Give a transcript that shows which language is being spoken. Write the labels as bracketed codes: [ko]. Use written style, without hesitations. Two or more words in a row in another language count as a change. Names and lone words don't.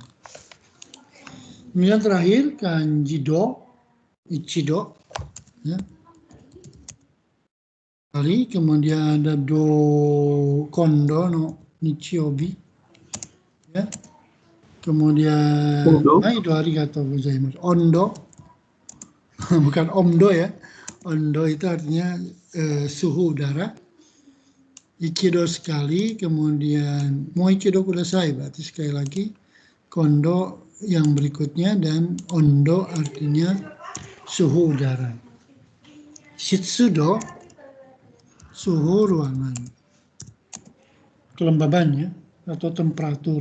[id] Kemudian terakhir kanji do, ichido, ya. Kali, kemudian ada do [ja] 今度の日曜日, [id] ya. Kemudian do [ja] ありがとうございます. [id] Ondo, bukan omdo ya. Ondo itu artinya suhu udara. Ichido sekali, kemudian [ja] もう一度ください [id] berarti sekali lagi. Kondo yang berikutnya dan ondo artinya suhu udara. Shitsudo suhu ruangan. Kelembabannya atau temperatur.